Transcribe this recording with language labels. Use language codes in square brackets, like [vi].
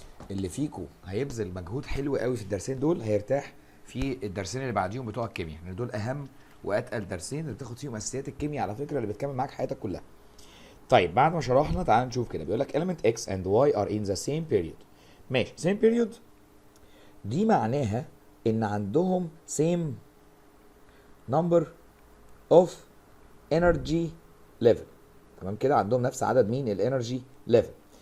[ar] اللي فيكم هيبذل مجهود حلو قوي في الدرسين دول هيرتاح في الدرسين اللي بعديهم بتوع الكيمياء، لان دول اهم واتقل درسين اللي بتاخد فيهم اساسيات الكيمياء على فكره، اللي بتكمل معاك حياتك كلها. طيب بعد ما شرحنا تعال نشوف كده، بيقول لك [en] element x and y are in the same period. [ar] ماشي، [en] same period [ar] دي معناها ان عندهم [en] same number of energy level. [ar] تمام كده، عندهم نفس عدد مين الانرجي level.